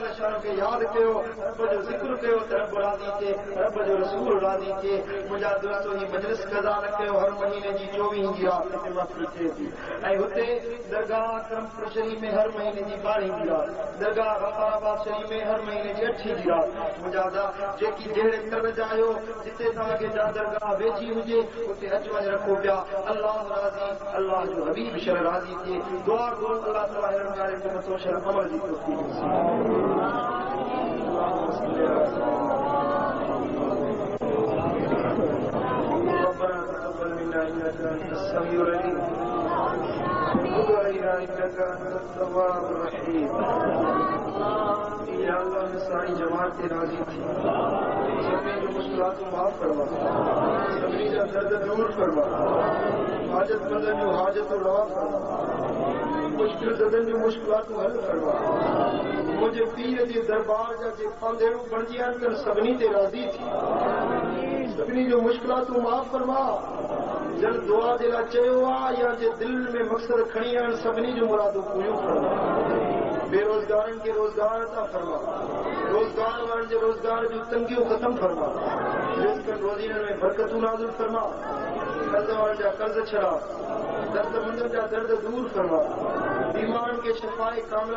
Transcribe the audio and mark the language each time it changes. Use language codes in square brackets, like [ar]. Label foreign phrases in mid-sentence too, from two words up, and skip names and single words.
[sd] शान खे यादि कयो रब जो ज़िक्र कयो त रब राज़ी थिए रब जो रसूल राज़ी थिए मुंहिंजा दोस्तो ही मजलिस कज़ा न कयो हर महीने जी 24 जी रात ते महफ़िल थिए थी ऐं हुते दरगाह करमपुर शरीफ़ में हर महीने जी 12 जी रात दरगाह गफ़ाराबाद शरीफ़ में हर महीने जी 8 जी रात मुंहिंजा जेकी जहिड़े कर जायो जिते तव्हांखे जा दरगाह वेझी हुजे उते अच वञ रखो पिया अल्लाह राज़ी अल्लाह जो हबीब शर राज़ी थिए दुआ करो अल्लाह ताला हिन ॻाल्हि खे मथो शर अमल जी तौफ़ीक़ [ar] ربنا تقبل منا انك انت السميع العليم وتب علينا انك انت التواب الرحيم [sd] या अल्लाह ने सारी जमात ते राज़ी थी सभी जो मुश्किलात माफ़ करवा सभी जा दर्द दूर करवा हाजत मंदन जो हाजत रवा करवा मुश्किल ज़दन जो मुश्किलात हल करवा मुझे पीर जे दरबार जा जे पंदेड़ू बणजी आहिनि सभिनी ते राज़ी थी सभिनी जो मुश्किलात माफ़ करवा जल दुआ जे लाइ चयो आहे या जे दिलि में मक़सद खणी आहिनि सभिनी जूं मुरादूं पूरियूं करवा बेरोज़गारनि खे रोज़गार था फरमा रोज़गार वारनि जे रोज़गार जूं तंगियूं ख़तम फरमा रिज़्क़नि रोज़ीअनि में बरकतूं नाज़िल फरमा कर्ज़ वारनि जा कर्ज़ छॾा दर्दमंदनि जा दर्द दूर फरमा बीमारनि खे शिफ़ाए कामिला